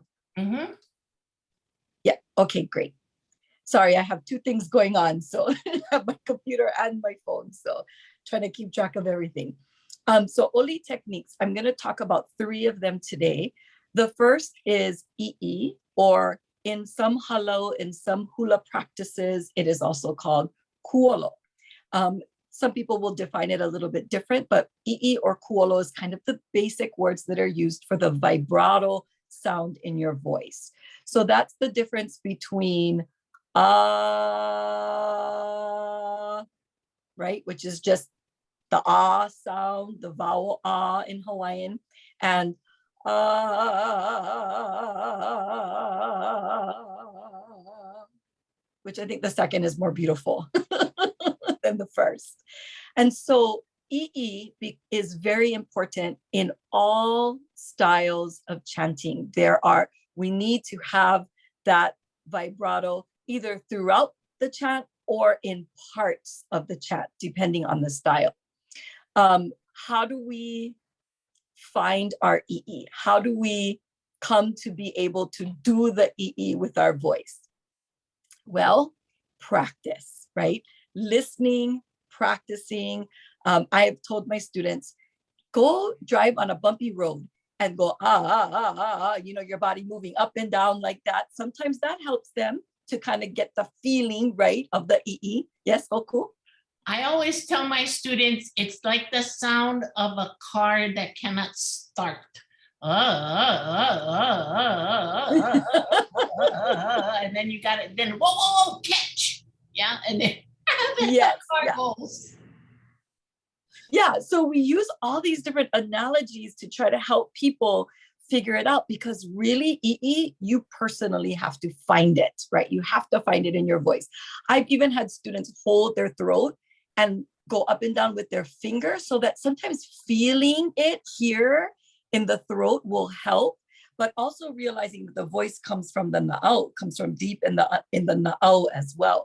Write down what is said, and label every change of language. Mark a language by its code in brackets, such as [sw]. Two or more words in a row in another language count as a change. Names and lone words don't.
[en] Mm-hmm. Yeah, okay, great. Sorry, I have two things going on. So I have my computer and my phone, so trying to keep track of everything. So Oli techniques, I'm going to talk about 3 of them today. The first is ʻIʻi, or in some halo, in some hula practices, it is also called kuolo. Some people will define it a little bit different, but ʻIʻi or kuolo is kind of the basic words that are used for the vibrato sound in your voice. So that's the difference between right, which is just the sound, the vowel in Hawaiian, and which I think the second is more beautiful than the first. And so ʻIʻi is very important in all styles of chanting. We need to have that vibrato. either throughout the chant or in parts of the chant, depending on the style. How do we find our ʻIʻi? How do we come to be able to do the ʻIʻi with our voice? Well, practice, right? Listening, practicing. I have told my students, go drive on a bumpy road and go, your body moving up and down like that. Sometimes that helps them to kind of get the feeling, right, of the ʻIʻi. Yes, Hōkū? I always tell my students, it's like the sound of a car that cannot start. And then you got it, then whoa, catch. Yeah, and then yes, the car goes. Yeah, so we use all these different analogies to try to help people figure it out, because really ʻIʻi, you personally have to find it, right? You have to find it in your voice. I've even had students hold their throat and go up and down with their fingers, so that sometimes feeling it here in the throat will help, but also realizing that the voice comes from the noʻeau, comes from deep in the noʻeau as well.